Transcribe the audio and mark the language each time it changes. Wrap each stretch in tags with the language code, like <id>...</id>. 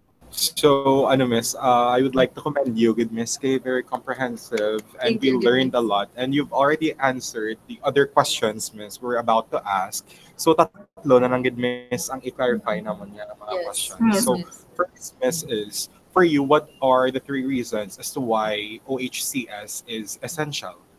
<en>So, Miss, I would like to commend you, good Miss Kay, very comprehensive, and we learned a lot. And you've already answered the other questions, Miss, we're about to ask.</en> <tl>So, tatlo na lang,</tl> <en>good Miss,</en> <tl>ang i-clarify naman niya ng mga questions.</tl> <en>Yes, so, first, Miss, is, for you, what are the 3 reasons as to why OHCS is essential?</en>